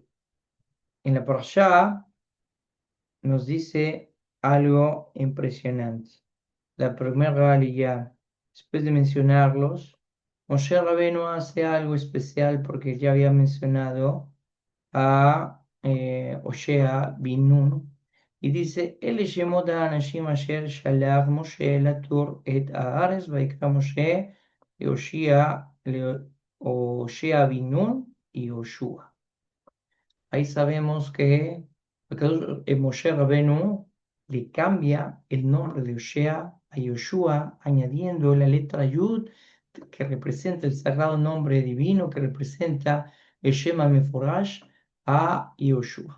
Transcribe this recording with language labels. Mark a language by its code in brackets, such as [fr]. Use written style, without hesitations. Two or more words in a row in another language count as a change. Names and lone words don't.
[es] En la parashá nos dice algo impresionante. La primera aliyá, después de mencionarlos, Moshe Rabbeinu hace algo especial porque ya había mencionado a Oshea bin Nun y dice, [he] אלה שמות האנשים אשר שלח משה לתור את הארץ ויקרא משה הושע בן נון [es] y Yoshua. Ahí sabemos que Moshe Rabenu le cambia el nombre de Oshea a Yoshua, añadiendo la letra Yud, que representa el sagrado nombre divino, que representa el [he] שם מפורש, [es] a Yoshua.